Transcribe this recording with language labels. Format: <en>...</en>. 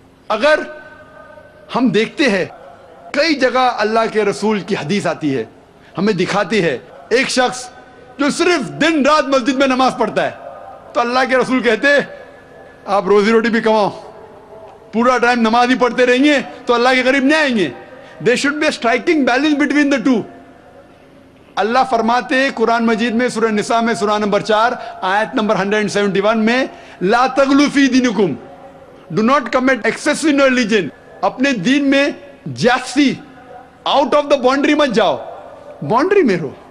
<ur>اگر ہم دیکھتے ہیں کئی جگہ اللہ کے رسول کی حدیث آتی ہے, ہمیں دکھاتی ہے ایک شخص جو صرف دن رات مسجد میں نماز پڑھتا ہے, تو اللہ کے رسول کہتے آپ روزی روٹی بھی کماؤ, پورا ٹائم نماز ہی پڑھتے رہیں گے تو اللہ کے قریب نہیں آئیں گے.</ur> <en>There should be a striking balance between the two.</en> <ur>اللہ فرماتے قرآن مجید میں سورہ نساء میں سورہ نمبر 4 آیت نمبر 171 میں</ur> <ar>لا تغلو فی دینکم,</ar> <en>do not commit excess in your religion.</en> <ur>اپنے دین میں جاستی,</ur> <en>out of the boundary</en> <ur>مت جاؤ, باؤنڈری میں رہو.</ur>